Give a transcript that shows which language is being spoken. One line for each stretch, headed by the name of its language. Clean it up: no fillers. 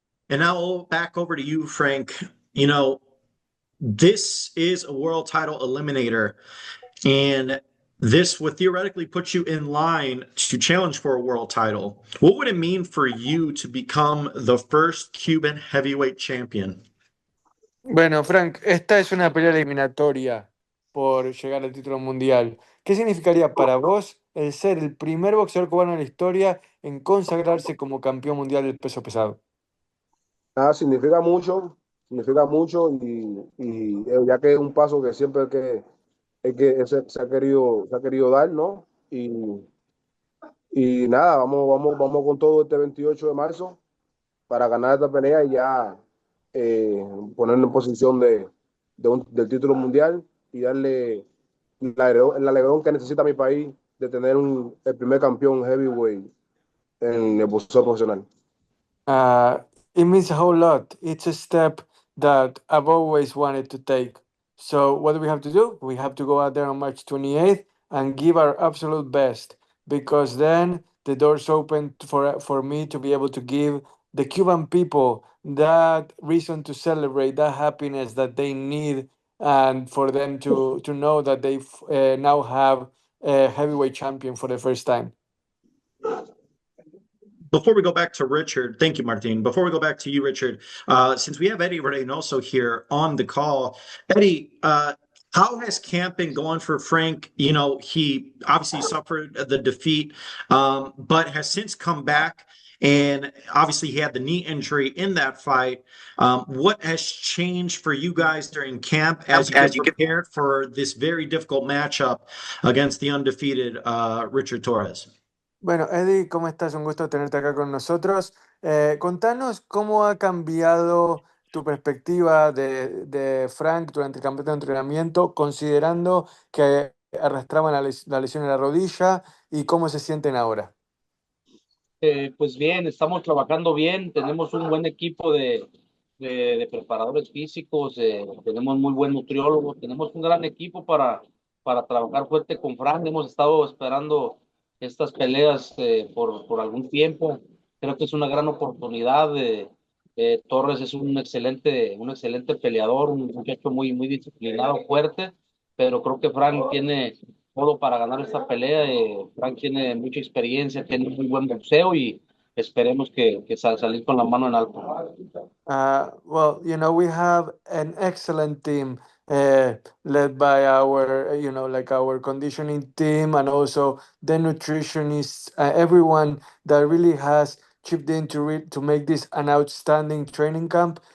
English: And now back over to you, Frank. This is a world title eliminator, and this would theoretically put you in line to challenge for a world title. What would it mean for you to become the first Cuban heavyweight champion?
Spanish: Bueno, Frank, esta es una pelea eliminatoria por llegar al título mundial. ¿Qué significaría para vos el ser el primer boxeador cubano en la historia en consagrarse como campeón mundial del peso pesado? Nada, significa mucho y ya que es un paso que siempre se ha querido dar, ¿no? Y nada, vamos con todo este 28 de marzo para ganar esta pelea y ya ponernos en posición del título mundial y darle el alegrón que necesita mi país de tener el primer campeón heavyweight en el boxeo profesional.
English: it means a whole lot. It's a step that I've always wanted to take. So what do we have to do? We have to go out there on March 28th and give our absolute best, because then the doors open for me to be able to give the Cuban people that reason to celebrate, that happiness that they need, and for them to know that they now have a heavyweight champion for the first time. Before we go back to Richard, thank you, Martin. Before we go back to you, Richard, since we have Eddie Reynoso here on the call, Eddie, how has camp been going for Frank? You know, he obviously suffered the defeat, but has since come back. And obviously, he had the knee injury in that fight. What has changed for you guys during camp as you get prepared for this very difficult matchup against the undefeated Richard Torrez?
Spanish: Bueno, Eddie, ¿cómo estás? Un gusto tenerte acá con nosotros. Contanos cómo ha cambiado tu perspectiva de Frank durante el campeonato de entrenamiento, considerando que arrastraban la lesión en la rodilla, y cómo se sienten ahora. Pues bien, estamos trabajando bien, tenemos un buen equipo de preparadores físicos, tenemos muy buen nutriólogo, tenemos un gran equipo para trabajar fuerte con Frank. Hemos estado esperando estas peleas por algún tiempo. Creo que es una gran oportunidad. Torres es un excelente peleador, un muchacho muy disciplinado, fuerte, pero creo que Frank tiene todo para ganar esta pelea. Frank tiene mucha experiencia, tiene muy buen boxeo y esperemos que salir con la mano en alto.
English: Well, you know, we have an excellent team led by our, you know, like our conditioning team, and also the nutritionists, everyone that really has chipped in to make this an outstanding training camp.